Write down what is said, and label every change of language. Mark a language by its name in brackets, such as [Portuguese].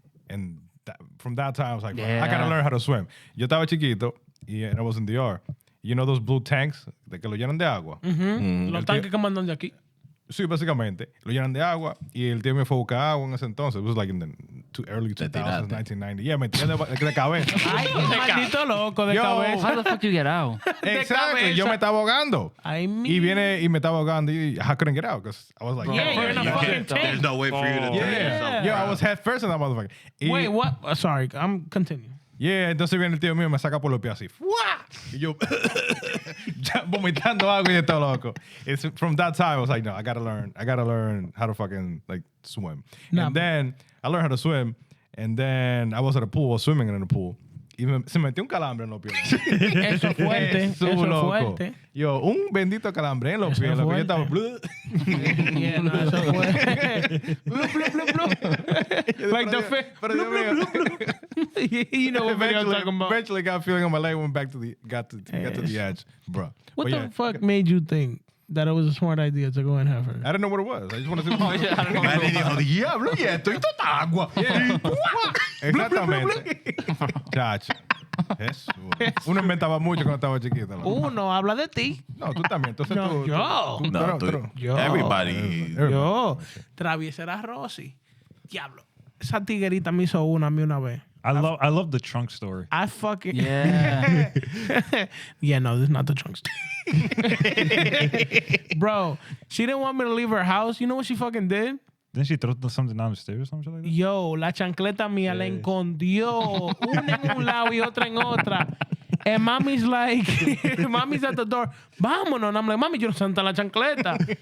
[English] And from that time, I was like, I gotta learn how to swim. [Spanish] Yo estaba chiquito [English] and I was in the DR. You know those blue tanks [Spanish] de que lo llenan de agua? Los tanques que mandan de aquí. Sí, básicamente. Lo llenan de agua y el tío me fue a buscar agua en ese entonces. [English] It was like in the early 2000s, 1990. [Spanish] Yeah, me tiré de cabeza. Ay, maldito loco de cabeza. [English] How the fuck do you get out? Exactly. [Spanish] Yo me estaba ahogando. Y viene y me estaba ahogando. [English] Y I couldn't get out because I was like, yeah, you're in a fucking tank. There's no way for you to take yourself. Yo, I was head first in that motherfucker. Wait, what? Sorry, I'm continuing. [Spanish] Yeah, entonces viene el tío mío y me saca por los pies así. Y yo ya vomitando agua y de todo loco. [English] It's from that time I was like, no, I gotta learn how to fucking like swim. And then I learned how to swim, and then I was at a pool, I was swimming in the pool. [Spanish] Y se metió un calambre en los pies. Eso es fuerte. Eso es fuerte. Yo, un bendito calambre en los pies. Lo que yo estaba... Yeah, no, eso es fuerte. [English] Like the fish. You know what video I'm talking about. Eventually got a feeling on my leg, went back to the edge. Bro. What the fuck made you think that it was a smart idea to go and have her? I don't know what it was. I just want to see what it was. I don't know. [Spanish] Y dijo, diablo, y esto, y toda agua. Exactamente. Chacho. Eso. Uno inventaba mucho cuando estaba chiquito. Uno habla de ti. No, tú también. Entonces No, yo. [English] Everybody. [Spanish] Yo. Traviesera Rosy. Diablo. Esa tiguerita me hizo una a mí una vez. [English] I love the trunk story. I fucking... Yeah. Yeah, no, this is not the trunk story. Bro, she didn't want me to leave her house. You know what she fucking did? Didn't she throw something down the stairs or something like that? [Spanish] Yo, la chancleta mía la escondió. Una en un lado y otra en otra. [English] And mommy's like, mommy's at the door. [Spanish] Vámonos. [English] And I'm like, mommy, [Spanish] yo no sé dónde está la chancleta.